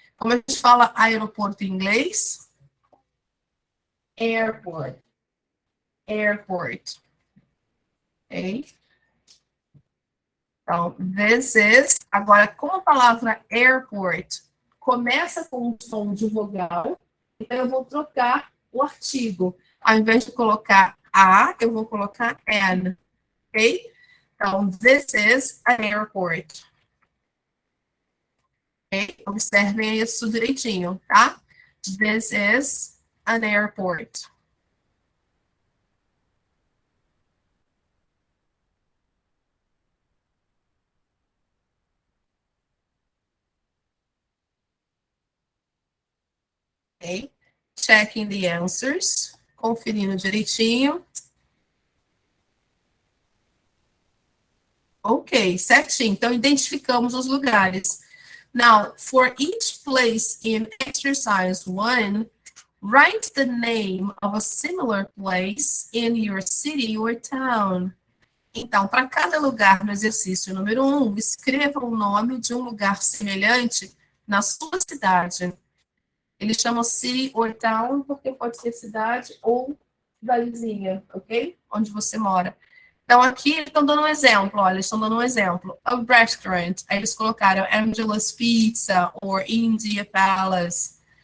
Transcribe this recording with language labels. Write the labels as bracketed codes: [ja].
[pt] Como a gente fala aeroporto em inglês? Airport. Airport. Ok. Então, [en] this is, [pt] agora com a palavra airport, começa com um som de vogal, então eu vou trocar o artigo. Ao invés de colocar a, eu vou colocar an, ok? [en] Então, this is an airport. Okay? [pt] Observem isso direitinho, tá? [en] This is an airport. Ok? Checking the answers. [pt] Conferindo direitinho. Ok, certinho. Então, identificamos os lugares. [en] Now, for each place in exercise 1, write the name of a similar place in your city or town. [pt] Então, para cada lugar no exercício número 1, escreva o nome de um lugar semelhante na sua cidade. Eles chamam [en] city or town [pt] porque pode ser cidade ou cidadezinha, ok? Onde você mora. Então, aqui eles estão dando um exemplo, olha, eles estão dando um exemplo. [en] A restaurant, [pt] aí eles colocaram Angela's Pizza or India Palace.